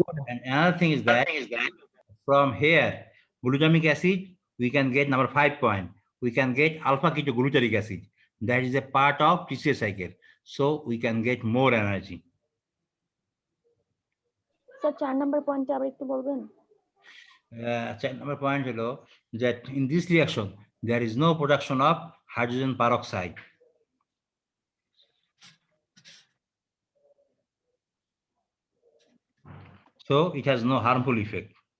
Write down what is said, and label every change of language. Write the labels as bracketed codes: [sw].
[en] And another thing is that from here, glutamic acid, we can get number 5 point. We can get alpha ketogluteric acid. That is a part of TCA cycle. So we can get more energy. [bn] Sir 4 number পয়েন্টটা আবার একটু বলবেন? [en] 4 number point [bn] holo [en] that in this reaction, there is no production of hydrogen peroxide. So it has no harmful effect.